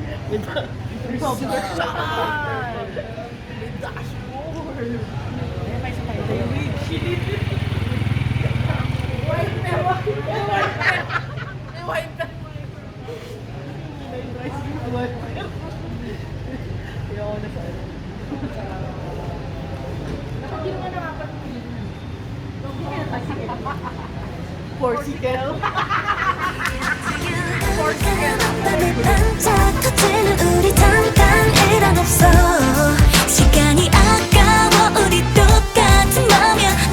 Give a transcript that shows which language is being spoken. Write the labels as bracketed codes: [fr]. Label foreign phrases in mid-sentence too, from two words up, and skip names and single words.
[en] With dashboard! With dashboard! [tl] Eh, may sakay tayo. White na, white na, white na! May white na! May rice na, white na. Ayoko na sa ano. Hindi mo nakapag-pili. Porsicle. [ko] 밤에 반짝 터지는 우리 잠깐 일어났어 시간이 아까워 우리 똑같은 맘이야